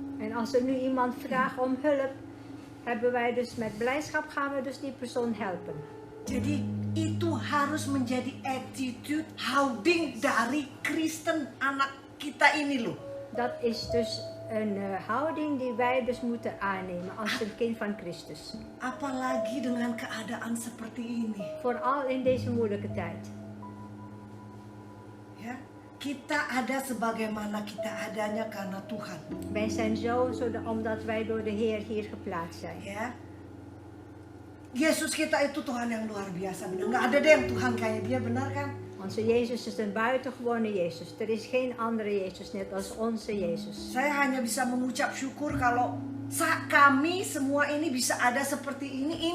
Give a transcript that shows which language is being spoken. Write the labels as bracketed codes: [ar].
[nl] En als er nu iemand vraagt om hulp, hebben wij dus met blijdschap gaan we dus die persoon helpen. [id] Jadi itu harus menjadi attitude, houding dari Kristen anak kita ini loh. [nl] Dat is dus een houding die wij dus moeten aannemen als een kind van Christus. [id] Apalagi dengan keadaan seperti ini. [nl] Vooral in deze moeilijke tijd. [id] Ya, kita ada sebagaimana kita adanya karena Tuhan. [nl] Wij zijn zo omdat wij door de Heer hier geplaatst zijn. [id] Ya, Yesus kita itu Tuhan yang luar biasa. Benar. Nggak ada deh yang Tuhan kayak dia, benar kan? [nl] Onze Jezus is een buitengewone Jezus. Er is geen andere Jezus net als onze Jezus. [id] Saya hanya bisa mengucap syukur kalau kami semua ini bisa ada seperti ini.